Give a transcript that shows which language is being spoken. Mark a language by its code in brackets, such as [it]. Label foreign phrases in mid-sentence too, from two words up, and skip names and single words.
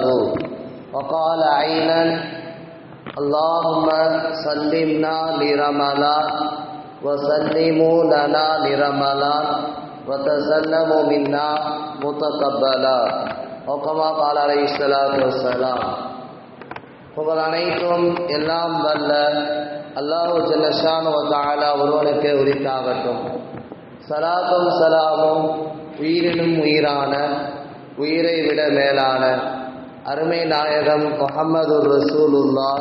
[ar] وقال أيضا: اللهم سلمنا لرمضان وسلموا لنا لرمضان وتسلموا منا متقبلا. وكما قال عليه الصلاة والسلام. [ta] புகழ் அனைத்தும் எல்லாம் வல்ல அல்லாஹ் [ar] جل شأنه وتعالى [ta] ஒருவனுக்கே உரித்தாகட்டும். ஸலாத்தும் ஸலாமும் உயிரினும் உயிரான, உயிரை விட மேலான அருமை நாயகம் [ar] محمد رسول الله